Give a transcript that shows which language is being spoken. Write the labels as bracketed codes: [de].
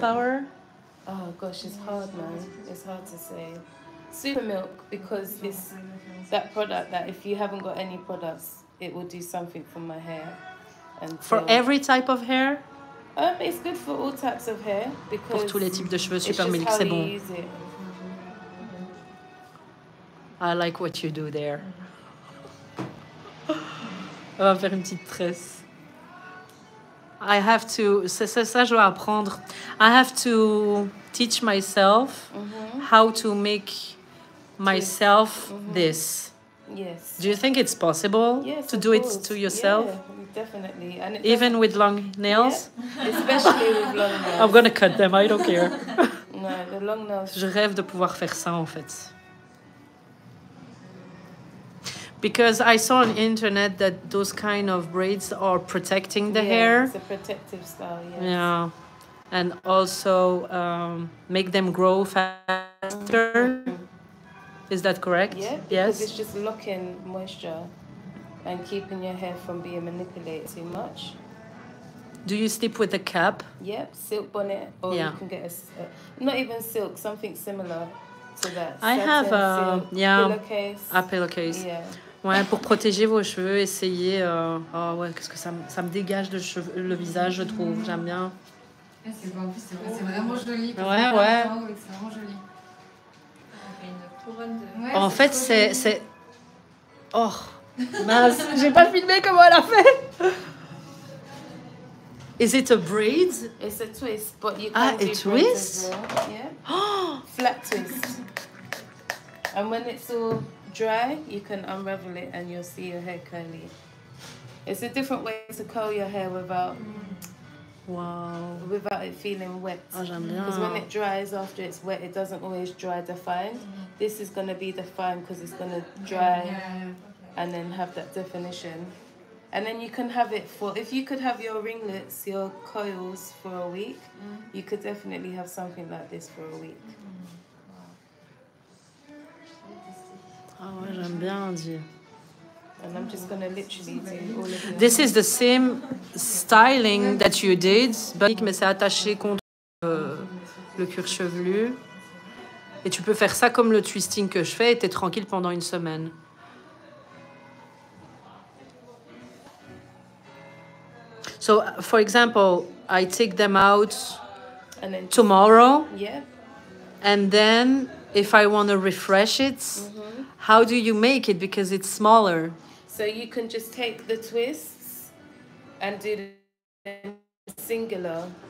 [en] Power? Oh gosh, it's hard, man. It's hard to say. Super milk, because it's that product that if you haven't got any products, it will do something for my hair. For every type of hair? It's good for all types of hair because [fr] Pour tous les types de cheveux, [en] it's [fr] Super [en] just [fr] Milk, [en] how [fr] c'est [en] you [fr] bon. [en] use it. I like what you do there. [fr] On va faire une petite tresse. [en] I have to... [fr] Ça, je dois apprendre. [en] I have to teach myself how to make myself this. Yes. Do you think it's possible Yes, to of do course. it to yourself? Yeah, definitely. And it Even with long nails? Yeah, especially with long nails. I'm gonna cut them, I don't care. No, the long nails. [fr] Je rêve de pouvoir faire ça en fait. [en] Because I saw on internet that those kind of braids are protecting the hair. It's a protective style, yes. Yeah. And also make them grow faster. Is that correct? Yeah, because it's just locking moisture and keeping your hair from being manipulated too much. Do you sleep with a cap? Yep, silk bonnet, or you can get not even silk, something similar to that. I have a pillowcase. A pillowcase. Yeah. [fr] Ouais, pour protéger vos cheveux, essayez. Oh ouais, qu'est-ce que ça me dégage le visage, je trouve. J'aime bien. C'est bon, en plus, c'est vraiment joli. Ouais, ouais. C'est vraiment joli. Ouais, En fait, c'est... Oh, mince, j'ai pas filmé comment elle a fait. [en] Is it a braid? It's a twist, but you can do a twist? as well. Yeah. Flat twist. And when it's all dry, you can unravel it and you'll see your hair curly. It's a different way to curl your hair without it feeling wet. [fr] Oh, j'aime bien. [en] Because when it dries after it's wet, it doesn't always dry defined. This is going to be defined because it's going to dry and then have that definition. And then you can have it for, if you could have your ringlets, your coils for a week, you could definitely have something like this for a week. [fr] Ah ouais, j'aime bien, Dieu. [en] And I'm just going to literally do all of this. This is the same styling that you did, [fr] mais c'est attaché contre le cuir chevelu. Et tu peux faire ça comme le twisting que je fais et t'es tranquille pendant une semaine. [en] So, for example, I take them out And then tomorrow. Yeah. And then if I want to refresh it, how do you make it? Because it's smaller. So you can just take the twists and do the singular.